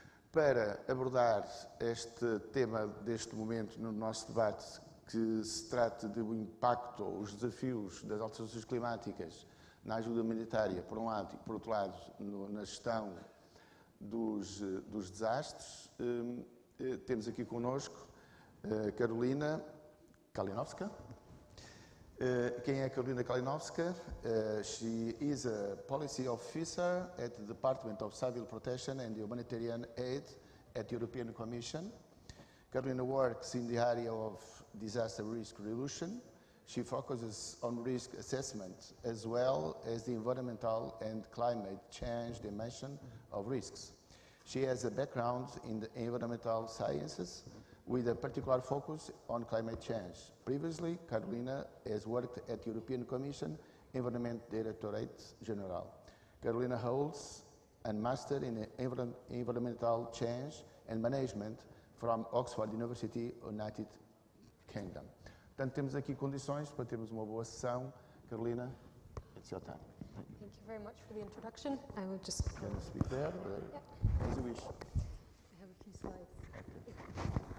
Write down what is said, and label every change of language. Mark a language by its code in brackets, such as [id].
[pt] Para abordar este tema deste momento no nosso debate, que se trata do impacto ou os desafios das alterações climáticas na ajuda humanitária, por um lado, e por outro lado, na gestão dos desastres, temos aqui connosco Karolina Kalinowska. Quem é Karolina Kalinowska? [en] She is a policy officer at the Department of Civil Protection and Humanitarian Aid at the European Commission. Karolina works in the area of disaster risk reduction. She focuses on risk assessment as well as the environmental and climate change dimension of risks. She has a background in the environmental sciences with a particular focus on climate change. Previously, Karolina has worked at the European Commission Environment Directorate General. Karolina holds a Master in Environmental Change and Management from Oxford University, United Kingdom. [pt] Portanto, temos aqui condições para termos uma boa sessão. [en] Karolina, it's your time. Thank you very much for the introduction. I will just... Can you speak there? Yeah. As you wish. I have a few slides.